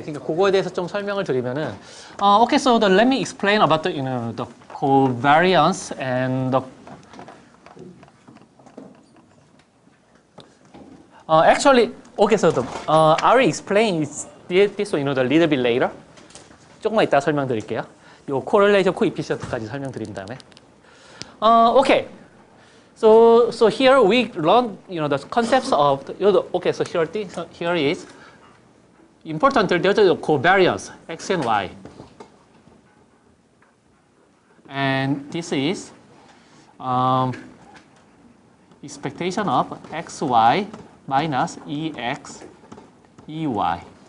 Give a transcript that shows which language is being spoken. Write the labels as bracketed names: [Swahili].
[Korean] 그러니까 그거에 대해서 좀 설명을 드리면은 [English] okay, so let me explain about the covariance and the actually okay, so I will explain this one a little bit later. [Korean] 조금만 이따 설명드릴게요. 요 correlation coefficient까지 설명드린 다음에. [English] Okay. So here we learn the concepts of okay, so here is important. There's a covariance x and y, and this is expectation of xy minus ex ey.